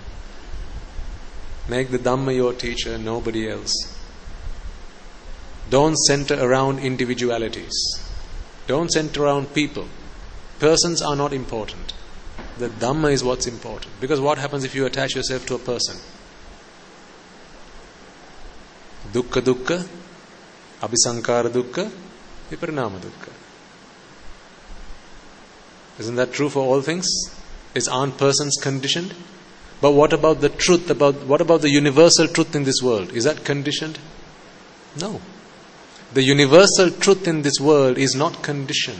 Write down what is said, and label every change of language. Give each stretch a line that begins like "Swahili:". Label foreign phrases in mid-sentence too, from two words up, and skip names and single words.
English: Make the Dhamma your teacher, nobody else. Don't center around individualities. Don't center around people. Persons are not important. The Dhamma is what's important. Because what happens if you attach yourself to a person?
Pali: Dukkha dukkha, abhisankara dukkha, viparinama dukkha.
English: Isn't that true for all things? Aren't persons conditioned? But what about the truth, what about the universal truth in this world? Is that conditioned? No. The universal truth in this world is not conditioned.